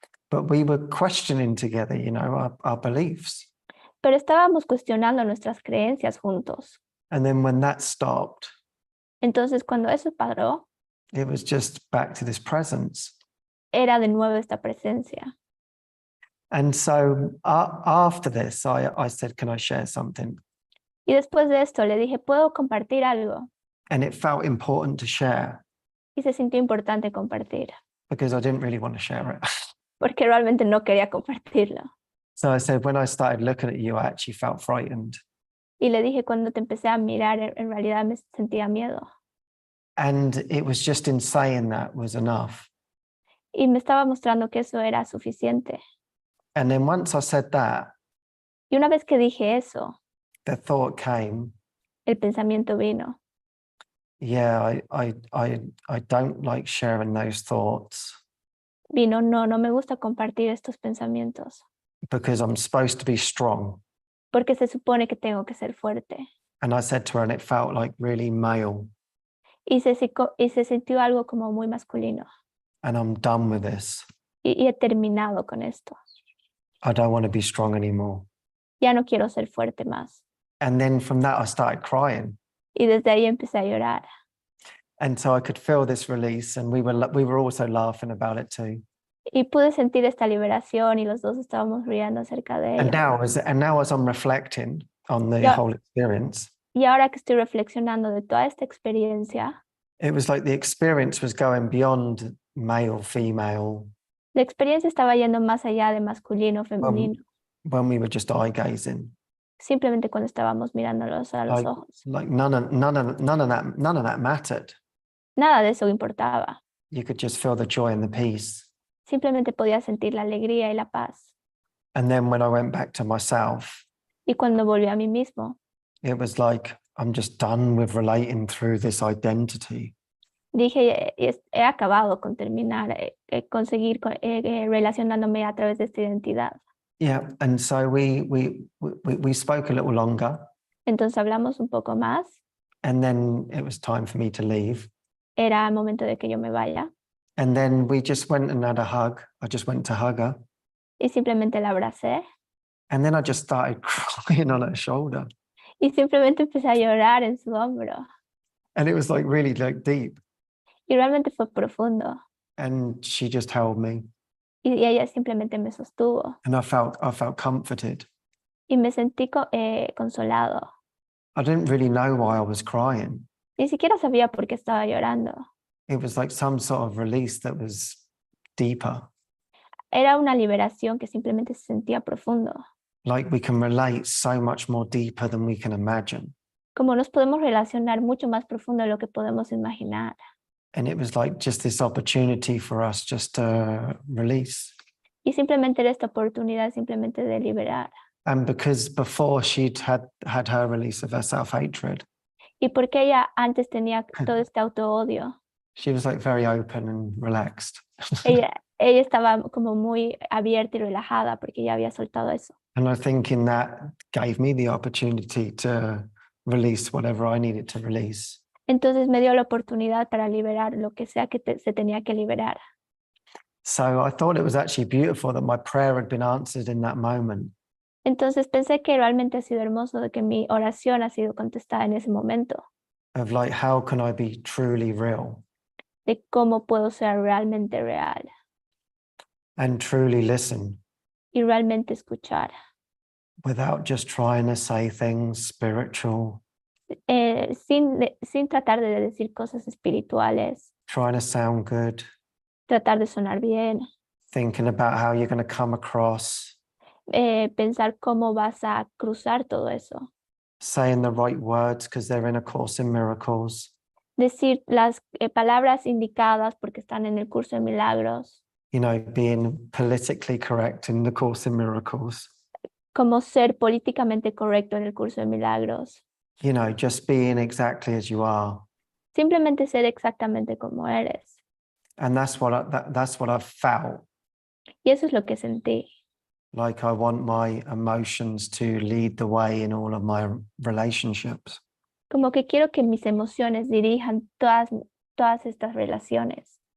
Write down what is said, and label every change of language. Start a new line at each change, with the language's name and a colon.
English: But we were questioning together, you know, our beliefs.
Spanish: Pero estábamos cuestionando nuestras creencias juntos.
English: And then when that stopped,
Spanish: Entonces cuando eso paró,
English: it was just back to this presence.
Spanish: era de nuevo esta presencia.
English: And so after this, I said, can I share something?
Spanish: Y después de esto le dije, ¿puedo compartir algo?
English: And it felt important to share
Spanish: Y se sintió importante compartir,
English: because I didn't really want to share it.
Spanish: porque realmente no quería compartirlo.
English: So I said, when I started looking at you, I actually felt frightened.
Spanish: Y le dije, cuando te empecé a mirar, en realidad me sentía miedo.
English: And it was just in saying that was enough.
Spanish: Y me estaba mostrando que eso era suficiente.
English: And then once I said that,
Spanish: Y una vez que dije eso,
English: the thought came,
Spanish: el pensamiento vino.
English: yeah, I don't like sharing those thoughts
Spanish: Vino, no me gusta compartir estos pensamientos,
English: because I'm supposed to be strong.
Spanish: porque se supone que tengo que ser fuerte.
English: And I said to her, and it felt like really male.
Spanish: Y se sintió algo como muy masculino.
English: And I'm done with this.
Spanish: Y he terminado con esto.
English: I don't want to be strong anymore.
Spanish: Ya no quiero ser fuerte más.
English: And then from that, I started crying.
Spanish: Y desde ahí empecé a llorar.
English: And so I could feel this release, and we were also laughing about it too.
Spanish: Y pude sentir esta liberación y los dos estábamos riendo acerca de
English: And
Spanish: ello.
English: now as I'm reflecting on the Yeah. whole experience,
Spanish: Y ahora que estoy reflexionando de toda esta experiencia,
English: it was like the experience was going beyond male, female,
Spanish: la experiencia estaba yendo más allá de masculino, femenino,
English: when we were just eye gazing.
Spanish: simplemente cuando estábamos mirándolos a los ojos.
English: Like none of that mattered.
Spanish: Nada de eso importaba.
English: You could just feel the joy and the peace.
Spanish: Simplemente podía sentir la alegría y la paz.
English: And then when I went back to myself,
Spanish: Y cuando volví a mí mismo,
English: it was like, I'm just done with relating through this identity.
Spanish: dije, he acabado con terminar, conseguir relacionándome a través de esta identidad.
English: Yeah, and so we spoke a little longer,
Spanish: Entonces hablamos un poco más.
English: and then it was time for me to leave.
Spanish: Era el momento de que yo me vaya.
English: And then we just went and had a hug. I just went to hug her.
Spanish: Y simplemente la abracé.
English: And then I just started crying on her shoulder.
Spanish: Y simplemente empecé a llorar en su hombro.
English: And it was like really like deep.
Spanish: Y realmente fue profundo.
English: And she just held me,
Spanish: y ella simplemente me sostuvo
English: and I felt comforted.
Spanish: y me sentí consolado.
English: I didn't really know why I was crying.
Spanish: Ni siquiera sabía por qué estaba llorando.
English: It was like some sort of release that was deeper.
Spanish: Era una liberación que simplemente se sentía profundo.
English: Like we can relate so much more deeper than we can imagine.
Spanish: Como nos podemos relacionar mucho más profundo de lo que podemos imaginar.
English: And it was like just this opportunity for us just to release.
Spanish: Y simplemente era esta oportunidad simplemente de liberar.
English: And because before she'd had her release of her self-hatred,
Spanish: Y porque ella antes tenía todo este auto-odio,
English: she was like very open and relaxed.
Spanish: ella estaba como muy abierta y relajada porque ya había soltado eso.
English: And I think in that gave me the opportunity to release whatever I needed to release.
Spanish: Entonces me dio la oportunidad para liberar lo que sea que se tenía que liberar.
English: So I thought it was actually beautiful that my prayer had been answered in that moment.
Spanish: Entonces pensé que realmente ha sido hermoso de que mi oración ha sido contestada en ese momento,
English: Of like, how can I be truly real
Spanish: de cómo puedo ser realmente real
English: and truly listen
Spanish: y realmente escuchar,
English: without just trying to say things spiritual,
Spanish: sin tratar de decir cosas espirituales,
English: trying to sound good,
Spanish: tratar de sonar bien,
English: thinking about how you're going to come across,
Spanish: pensar cómo vas a cruzar todo eso,
English: saying the right words because they're in A Course in Miracles,
Spanish: decir las palabras indicadas porque están en el curso de milagros,
English: you know, being politically correct in The Course in Miracles,
Spanish: como ser políticamente correcto en el curso de milagros,
English: you know, just being exactly as you are.
Spanish: simplemente ser exactamente como eres.
English: And that's what that's what I've felt.
Spanish: Y eso es lo que sentí.
English: Like I want my emotions to lead the way in all of my relationships.
Spanish: Como que quiero que mis emociones dirijan todas estas relaciones,